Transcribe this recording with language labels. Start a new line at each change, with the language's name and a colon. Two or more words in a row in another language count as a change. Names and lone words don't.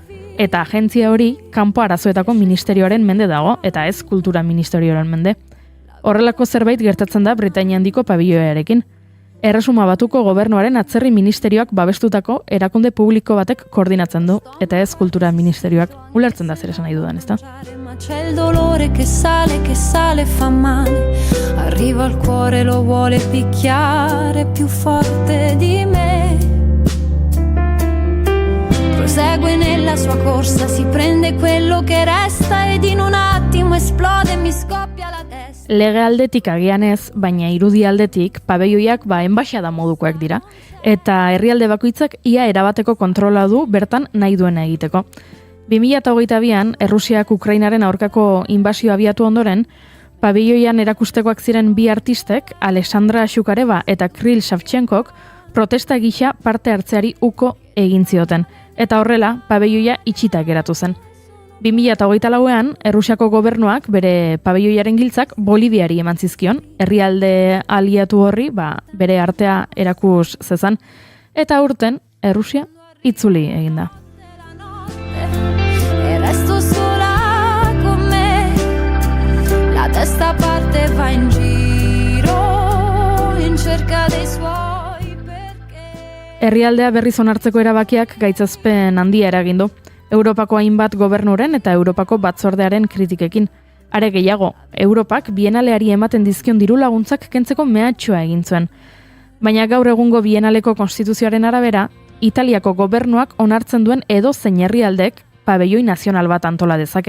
Basque: Eta agentzia hori kanpo arazoetako ministerioaren mende dago, eta ez kultura ministerioaren mende. Horrelako zerbait gertatzen da Britainia handiko pabelloiarekin. Erresuma Batuko gobernuaren atzerri ministerioak babestutako erakunde publiko batek koordinatzen du, eta ez kultura ministerioak. Ulertzen da zer esan nahi dudan, ezta?
Italian: C'è il dolore che sale fa male. Arriva al cuore, lo vuole picchiare più forte di me. Prosegue nella sua corsa, si prende quello che resta ed in un attimo esplode e mi scoppia la testa.
Basque: Lege aldetik agian ez, baina irudi aldetik pabeioiak enbaxada modukoak dira, eta herrialde bakoitzak ia erabateko kontrola du bertan nahi duena egiteko. 2022an, Errusiak Ukrainaren aurkako inbasio abiatu ondoren, pabeioian erakustekoak ziren bi artistek, Alexandra Shukareva eta Kirill Savchenkok, protesta gisa parte hartzeari uko egin zioten, eta horrela pabeioia itxita geratu zen. 2024an, Errusiako gobernuak bere pabeioiaren giltzak Boliviari eman zizkion, herrialde aliatu horri bere artea erakus zezan, eta urten Errusia itzuli egin da.
Italian: Resto sola con me, la testa parte va in giro in cerca dei suoi perché.
Basque: Herrialdea berriz onartzeko erabakiak gaitzazpen handia eragin du. Europako hainbat gobernuren eta Europako batzordearen kritikekin. Are gehiago, Europak bienaleari ematen dizkion diru laguntzak kentzeko mehatxua egin zuen. Baina gaur egungo bienaleko konstituzioaren arabera, Italiako gobernuak onartzen duen edozein herrialdek pabelloi nazional bat antola dezake.